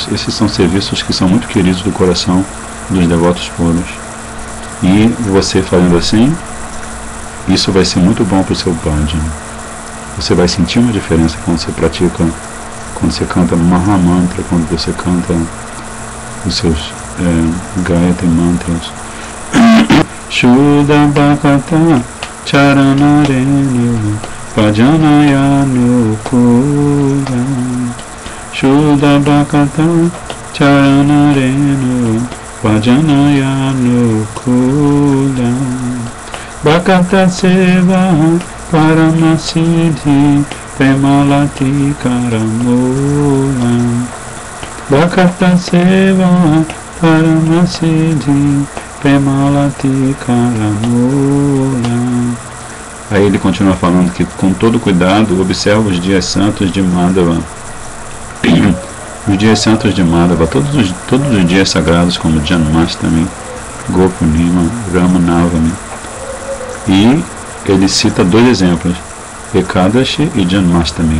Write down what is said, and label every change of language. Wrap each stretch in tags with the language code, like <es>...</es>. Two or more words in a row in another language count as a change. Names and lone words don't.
<pt>Esses são serviços que são muito queridos do coração dos devotos puros. E você fazendo assim, isso vai ser muito bom para o seu bhajan. Você vai sentir uma diferença quando você pratica, quando você canta Mahamantra, quando você canta os seus Gayatri Mantras.</pt> <bn>শুদ্ধ ভক্ত চরণরেণু ভজনয় নুকুর. শুদ্ধ ভক্ত চরণরেণু ভজনয় নুকুল. ভক্ত সেবা পরমসিদ্ধি প্রেমলতি করমূল. ভক্ত সেবা পরমসিদ্ধি প্রেমলতি করমূল.</bn> <pt>Aí ele continua falando que com todo cuidado observa os dias santos de Madhava. Os dias santos de Madhava, todos os dias sagrados como Janmashtami, Gopurnima, Ramanavami. E ele cita dois exemplos, Ekadashi e Janmashtami.</pt>